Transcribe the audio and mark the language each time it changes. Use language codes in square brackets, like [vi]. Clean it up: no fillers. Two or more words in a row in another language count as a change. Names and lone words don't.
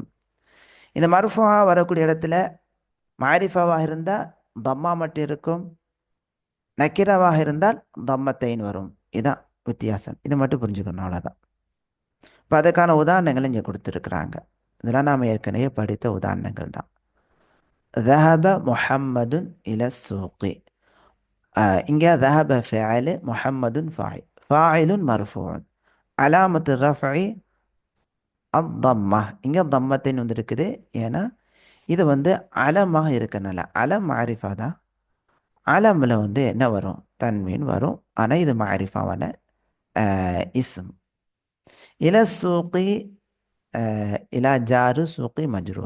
[ta] இந்த மர்ஃபூவாக வரக்கூடிய இடத்துல மாரிஃபாவாக இருந்தால் தம்மா மட்டும் இருக்கும், நக்கிராவாக இருந்தால் தம்மத்தைன் வரும். இதுதான் வித்தியாசம். இதை மட்டும் புரிஞ்சுக்கணும், அவ்வளோதான். இப்போ அதுக்கான உதாரணங்கள் இங்கே கொடுத்துருக்குறாங்க. இதெல்லாம் நாம் ஏற்கனவே படித்த உதாரணங்கள் தான். [ar] ذهب محمد إلى السوق. [ta] இங்கே [ar] ذهب فاعل محمد فاعل. فاعل مرفوع. علامة الرفع الضمة. [ta] இங்கே தம்மத்தின் வந்து இருக்குது. ஏன்னா இது வந்து அலமாக இருக்கனால. அலம் மாரிஃபா தான். அலமில் வந்து என்ன வரும்? தன்மீன் வரும். ஆனால் இது மாரிஃபாவான இஸ்ம். [ar] إلى السوق، إلى جار السوق مجرور.